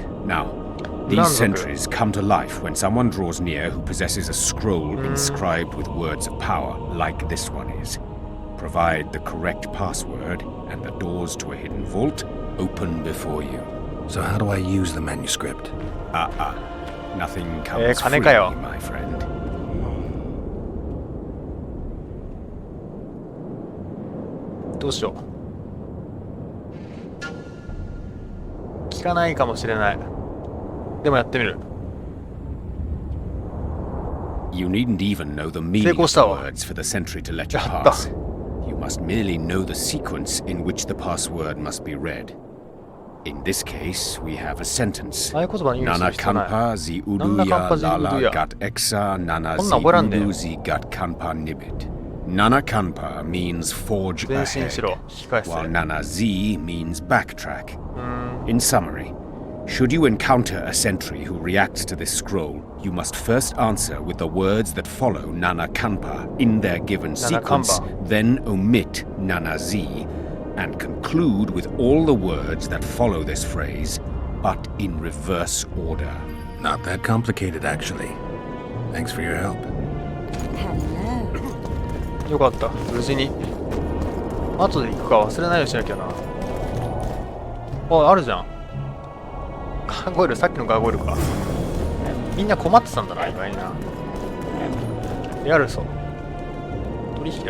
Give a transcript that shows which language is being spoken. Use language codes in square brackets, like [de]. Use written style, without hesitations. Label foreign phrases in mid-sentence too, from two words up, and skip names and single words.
[en] Now, these sentries come to life when someone draws near who possesses a scroll inscribed with words of power, like this one is. Provide the correct password, and the doors to a hidden vault open before you. So how do I use the manuscript? Nothing comes free, my friend. [ja] どうしよう。聞かないかもしれない。でもやってみる。 [en] You needn't even know the meaning of the words for the sentry to let you pass. You must merely know the sequence in which the password must be read. In this case, we have a sentence. Nana kampa zi uduya lala gat exa nana zi udu zi gat kanpa nibit. Nana kanpa means forge ahead, while nana zi means backtrack. In summary, should you encounter a sentry who reacts to this scroll, you must first answer with the words that follow Nana Kanpa in their given sequence, then omit Nana Z, and conclude with all the words that follow this phrase, but in reverse order. Not that complicated, actually. Thanks for your help. [ja] よかった、無事に。後で行くか忘れないようにしなきゃな。あ、あるじゃん。ガーゴイル、さっきのガーゴイルか。みんな困ってたんだな、意外にな。リアルソ。取引だ。